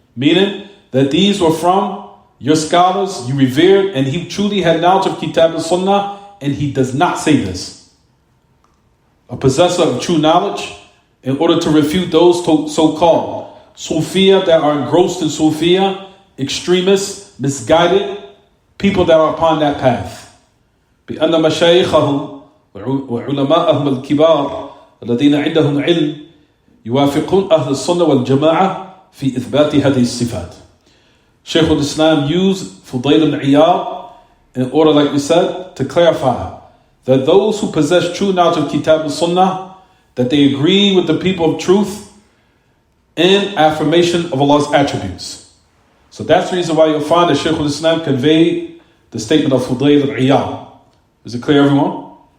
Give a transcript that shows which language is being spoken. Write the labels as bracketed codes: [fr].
[en] Meaning that these were from your scholars, you revered, and he truly had knowledge of Kitab and Sunnah, and he does not say this. A possessor of true knowledge, in order to refute those so-called Sufiya that are engrossed in Sufiya, extremists, misguided, people that are upon that path. [ar] بأن مشايخهم وعلماءهم الكبار الذين عندهم علم يوافقون أهل السنة والجماعة في إثبات هذه الصفات. [en] Shaykh al-Islam used Fudayl ibn Iyad in order, like we said, to clarify that those who possess true knowledge of Kitab and Sunnah, that they agree with the people of truth in affirmation of Allah's attributes. So that's the reason why you'll find that Shaykh al-Islam conveyed the statement of Fudayl ibn Iyad. Is it clear, everyone?